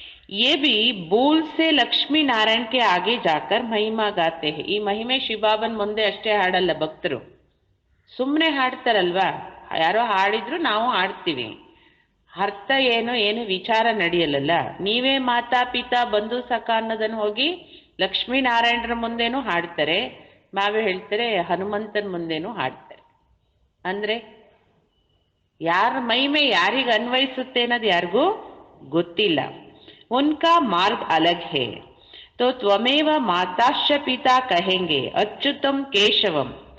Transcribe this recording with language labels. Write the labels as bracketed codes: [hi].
[hi] ये भी भूल से लक्ष्मी नारायण के आगे जाकर महिमा गाते हैं. [kn] ಈ ಮಹಿಮೆ ಶಿವಬಾಬನ್ ಮುಂದೆ ಅಷ್ಟೇ ಹಾಡಲ್ಲ ಭಕ್ತರು, ಸುಮ್ಮನೆ ಹಾಡ್ತಾರಲ್ವಾ. ಯಾರೋ ಹಾಡಿದ್ರು ನಾವು ಹಾಡ್ತೀವಿ, ಅರ್ಥ ಏನು ವಿಚಾರ ನಡೆಯಲ್ಲ. ನೀವೇ ಮಾತಾ ಪಿತಾ ಬಂಧು ಸಖ ಅನ್ನೋದನ್ನು ಹೋಗಿ ಲಕ್ಷ್ಮೀನಾರಾಯಣರ ಮುಂದೇನೂ ಹಾಡ್ತಾರೆ, ನಾವೇ ಹೇಳ್ತಾರೆ ಹನುಮಂತನ ಮುಂದೇನೂ ಹಾಡ್ತಾರೆ. ಅಂದ್ರೆ ಯಾರ ಮಹಿಮೆ ಯಾರಿಗೆ ಅನ್ವಯಿಸುತ್ತೆ ಅನ್ನೋದು ಯಾರಿಗೂ ಗೊತ್ತಿಲ್ಲ. [hi] उनका मार्ग अलग है. तो [sa] त्वमेव माताश्च पिता [hi] कहेंगे अच्युतम केशवम.